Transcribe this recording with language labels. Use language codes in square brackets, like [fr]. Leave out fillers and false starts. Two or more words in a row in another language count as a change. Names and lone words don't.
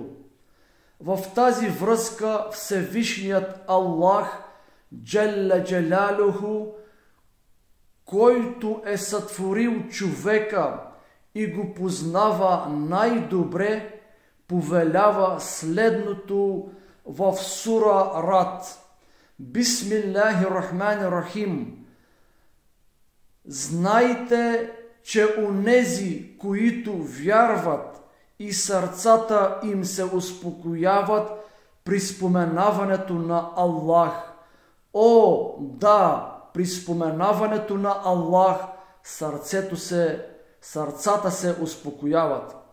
[bg] В тази връзка Всевишният Аллах [ar] جل جلاله, [bg] който е сътворил човека и го познава най-добре, повелява следното в сура Рад. [ar] بسم الله الرحمن الرحيم. [bg] Знайте, че онези, които вярват и сърцата им се успокояват при споменаването на Аллах. О, да, при споменаването на Аллах сърцата се успокояват.